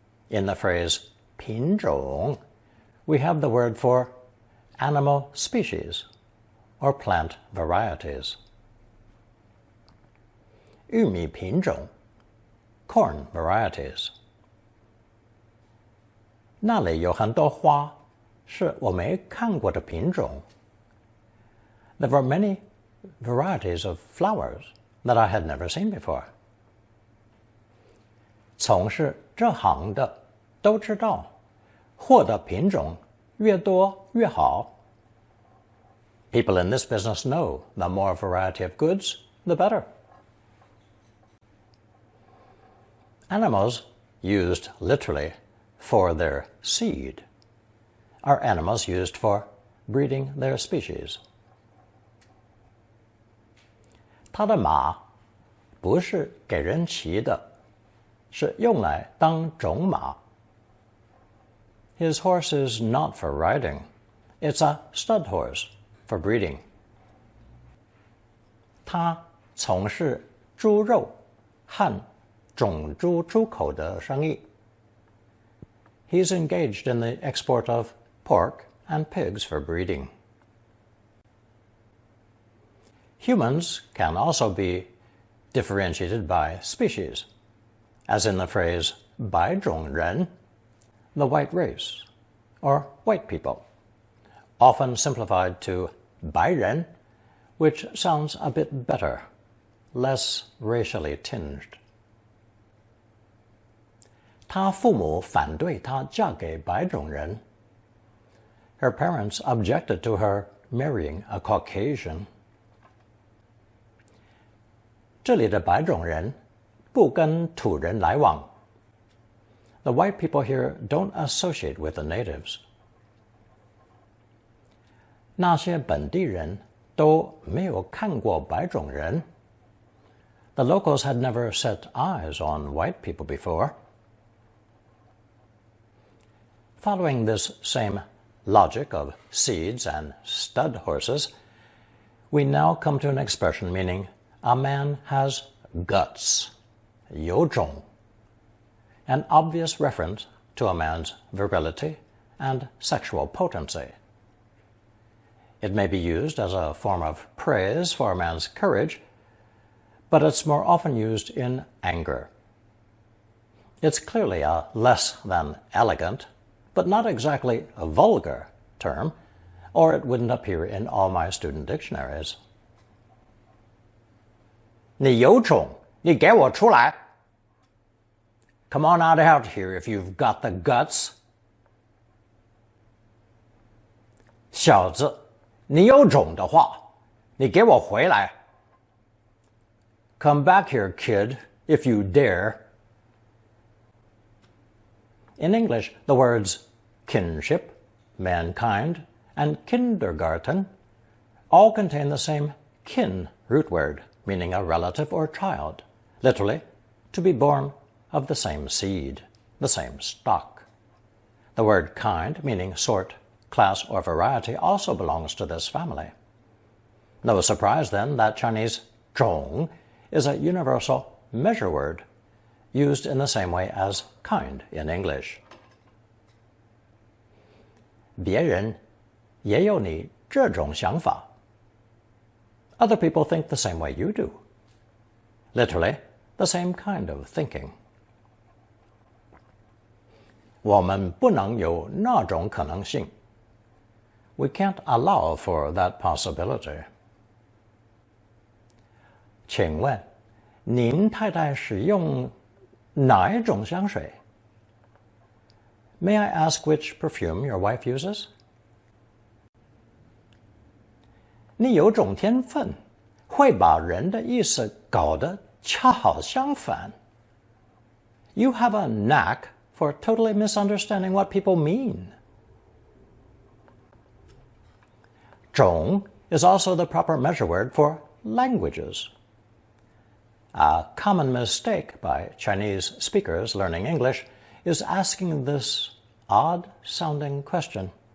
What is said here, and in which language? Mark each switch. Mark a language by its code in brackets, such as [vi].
[en] In the phrase 品种, we have the word for animal species or plant varieties. [zh] 玉米品种, [en] corn varieties. [zh] 那里有很多花，是我没看过的品种. [en] There were many varieties of flowers that I had never seen before. [zh] 从事这行的都知道，货的品种越多越好. [en] People in this business know the more variety of goods, the better. Animals used literally for their seed are animals used for breeding their species. [zh] 他的马不是给人骑的，是用来当种马。 [en] His horse is not for riding. It's a stud horse for breeding. [zh] 他从事猪肉和种猪出口的生意。 [en] He's engaged in the export of pork and pigs for breeding. Humans can also be differentiated by species, as in the phrase 白种人, the white race, or white people, often simplified to 白人, which sounds a bit better, less racially tinged. [zh] 她父母反对她嫁给白种人. [en] Her parents objected to her marrying a Caucasian. [zh] 这里的白种人不跟土人来往. [en] The white people here don't associate with the natives. [zh] 那些本地人都没有看过白种人. [en] The locals had never set eyes on white people before. Following this same logic of seeds and stud horses, we now come to an expression meaning a man has guts, 有种, an obvious reference to a man's virility and sexual potency. It may be used as a form of praise for a man's courage, but it's more often used in anger. It's clearly a less than elegant, but not exactly a vulgar term, or it wouldn't appear in all my student dictionaries. [zh] 你有种，你给我出来! [en] Come on out here if you've got the guts. [zh] 小子，你有种的话，你给我回来! [en] Come back here, kid, if you dare. In English, the words kinship, mankind, and kindergarten all contain the same kin root word, meaning a relative or child, literally, to be born of the same seed, the same stock. The word kind, meaning sort, class, or variety, also belongs to this family. No surprise, then, that Chinese 种 is a universal measure word, used in the same way as kind in English. [zh] 别人也有你这种想法. [en] Other people think the same way you do. Literally, the same kind of thinking. [zh] 我们不能有那种可能性. [en] We can't allow for that possibility. [zh] 请问，您太太使用哪一种香水? [en] May I ask which perfume your wife uses? [zh] 你有种天分，会把人的意思搞得恰好相反. [en] You have a knack for totally misunderstanding what people mean. 种 is also the proper measure word for languages. A common mistake by Chinese speakers learning English is asking this odd-sounding question.